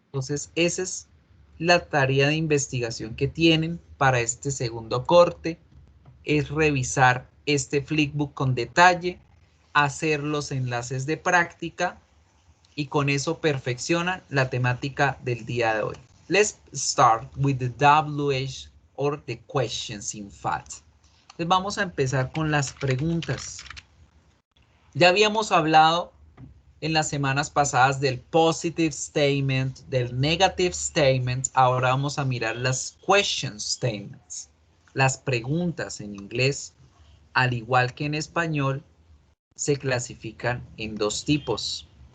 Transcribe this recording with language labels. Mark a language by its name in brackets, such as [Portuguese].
[Spanish] Entonces, esa es la tarea de investigación que tienen para este segundo corte es revisar este flipbook con detalle, hacer los enlaces de práctica y con eso perfeccionan la temática del día de hoy. [English] Let's start with the WH or the questions in fact. [Spanish] Entonces vamos a empezar con las preguntas. Ya habíamos hablado en las semanas pasadas del positive statement, del negative statement. Ahora vamos a mirar las question statements. Las preguntas en inglés, al igual que en español, se clasifican en dos tipos.